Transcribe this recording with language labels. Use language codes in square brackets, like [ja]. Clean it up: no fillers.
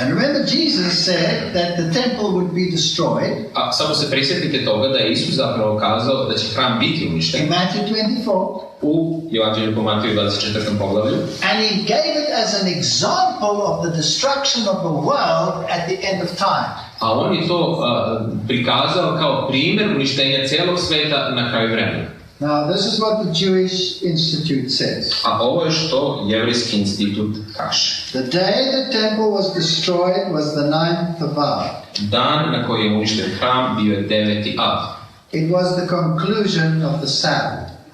[en] and remember Jesus said that the temple would be destroyed. [sr] A samo se prisjetite toga da je Isus zapravo kazao da će hram biti [en] In [sr] uništen [en] Matthew 24. [sr] u Evanđelju po Mateju 24. poglavlju. [en] And he gave it as an example of the destruction of the world at the end of time. [sr] A on je to prikazao kao primjer uništenja cijelog sveta na kraju vremena. [en] Now, this is what the Jewish Institute says. [sr] A ovo je što jevrejski institut kaže. [en] The day the temple was destroyed was the 9th of Av. [sr] Dan na koji je uništen hram bio je 9. Av. [en] It was the conclusion of the Sabbath.